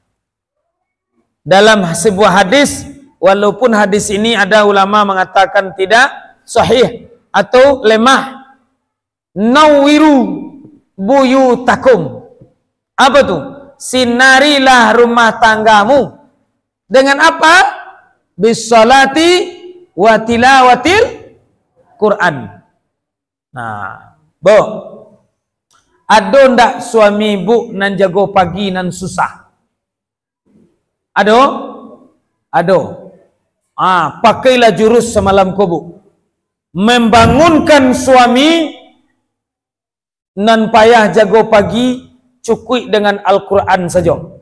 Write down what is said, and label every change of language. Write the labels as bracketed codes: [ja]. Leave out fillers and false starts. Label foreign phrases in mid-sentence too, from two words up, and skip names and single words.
[id] Dalam sebuah hadis, walaupun hadis ini ada ulama mengatakan tidak sahih atau lemah, [ar] نوروا بيوتكم. [min] Apa tu? [id] Sinarilah rumah tanggamu dengan apa? [ar] بالصلاة وتلاوة القرآن. [min] Nah, bo, ada ndak suami bu nan jago pagi nan susah? [id] Ada? Ada. [min] Pakailah jurus semalam ko bu. Membangunkan suami nan payah jago pagi cukup dengan Al-Quran saja.